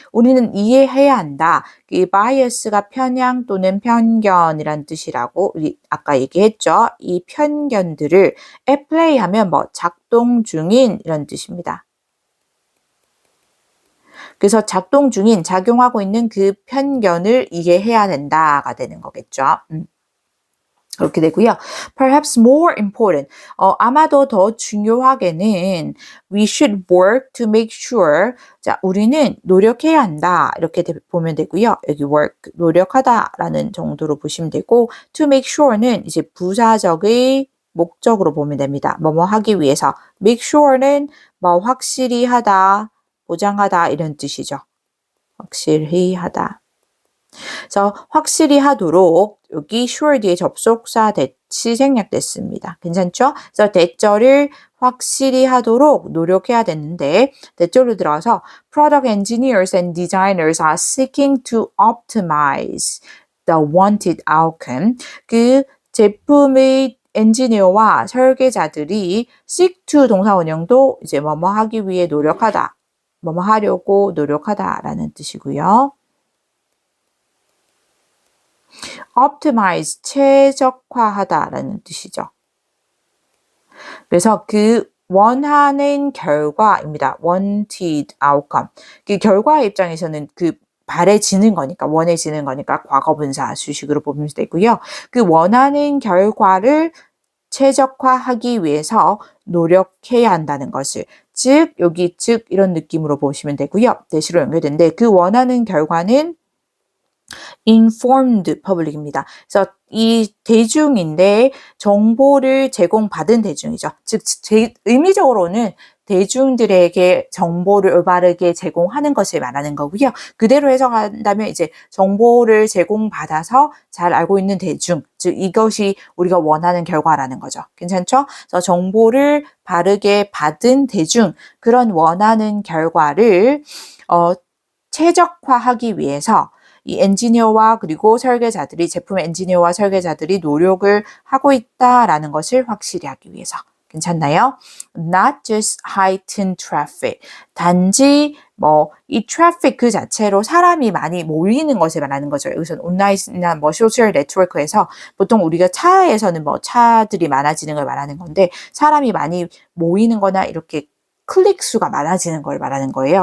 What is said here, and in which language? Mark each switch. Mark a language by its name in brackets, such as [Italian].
[Korean] 우리는 이해해야 한다. 이 bias가 편향 또는 편견이란 뜻이라고 우리 아까 얘기했죠. 이 편견들을 at play 하면 뭐 작동 중인 이런 뜻입니다. 그래서 작동 중인, 작용하고 있는 그 편견을 이해해야 된다가 되는 거겠죠. 그렇게 되고요. [English] Perhaps more important. [Korean] 아마도 더 중요하게는 [English] we should work to make sure. [Korean] 자, 우리는 노력해야 한다. 이렇게 보면 되고요. 여기 work, 노력하다라는 정도로 보시면 되고 to make sure는 이제 부사적의 목적으로 보면 됩니다. 뭐뭐 하기 위해서. make sure는 뭐 확실히 하다, 보장하다 이런 뜻이죠. 확실히 하다. 그래서 확실히 하도록 여기 sure 뒤에 접속사 대치 생략됐습니다. 괜찮죠? 그래서 대절을 확실히 하도록 노력해야 되는데 대절로 들어가서 [English] product engineers and designers are seeking to optimize the wanted outcome. [Korean] 그 제품의 엔지니어와 설계자들이 seek to 동사 원형도 이제 뭐뭐 하기 위해 노력하다. 뭐뭐 하려고 노력하다라는 뜻이고요. optimize, 최적화하다라는 뜻이죠. 그래서 그 원하는 결과입니다. [English] wanted outcome. [Korean] 그 결과의 입장에서는 그 바래지는 거니까, 원해지는 거니까 과거분사 수식으로 보면 되고요. 그 원하는 결과를 최적화하기 위해서 노력해야 한다는 것을, 즉 여기 즉 이런 느낌으로 보시면 되고요. 대시로 연결되는데 그 원하는 결과는 [English] informed public입니다. [Korean] 그래서 이 대중인데 정보를 제공받은 대중이죠. 즉 의미적으로는 대중들에게 정보를 올바르게 제공하는 것을 말하는 거고요. 그대로 해석한다면 이제 정보를 제공받아서 잘 알고 있는 대중, 즉 이것이 우리가 원하는 결과라는 거죠. 괜찮죠? 그래서 정보를 바르게 받은 대중, 그런 원하는 결과를 최적화하기 위해서 이 엔지니어와 그리고 설계자들이 제품 엔지니어와 설계자들이 노력을 하고 있다라는 것을 확실히 하기 위해서. 괜찮나요? [English] Not just heightened traffic. [Korean] 단지 이 traffic 그 자체로 사람이 많이 모이는 것을 말하는 거죠. 여기서 온라인이나 소셜 네트워크에서 보통 우리가 차에서는 차들이 많아지는 걸 말하는 건데 사람이 많이 모이는 거나 이렇게 클릭 수가 많아지는 걸 말하는 거예요.